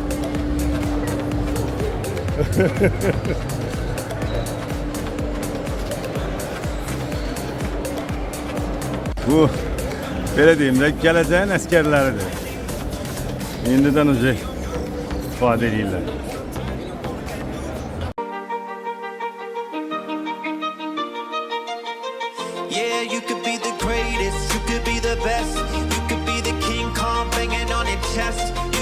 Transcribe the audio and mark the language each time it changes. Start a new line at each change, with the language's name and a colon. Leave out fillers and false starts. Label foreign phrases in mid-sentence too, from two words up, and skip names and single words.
Azerbaijani: Bu, belə deyim də, gələcəyin əskərləridir. İndidən önce ifadə edirlər.
English: Yeah, you could be the greatest, you could be the best, you could be the King Kong banging on your chest.